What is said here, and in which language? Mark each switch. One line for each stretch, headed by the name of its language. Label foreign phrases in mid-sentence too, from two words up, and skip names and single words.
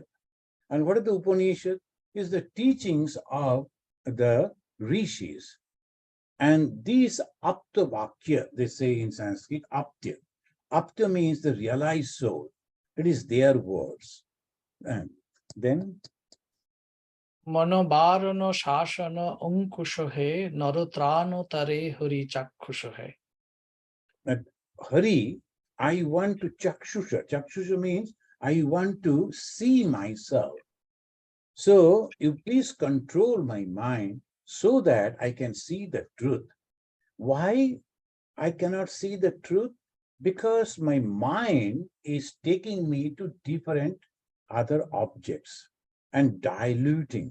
English: And what is the Upanishad? Is the teachings of the rishis. And these
Sanskrit: आप्त वाक्य,
English: they say in Sanskrit, apta. Apta means the realized soul. It is their words. And then
Sanskrit: मनोबरणो शाशन अङ्कुशोहे नरोत्रणो तरे हरि चक्षुषोहे.
English: Hari, I want to chakshusha. Chakshusha means I want to see myself. So you please control my mind so that I can see the truth. Why I cannot see the truth? Because my mind is taking me to different other objects and diluting.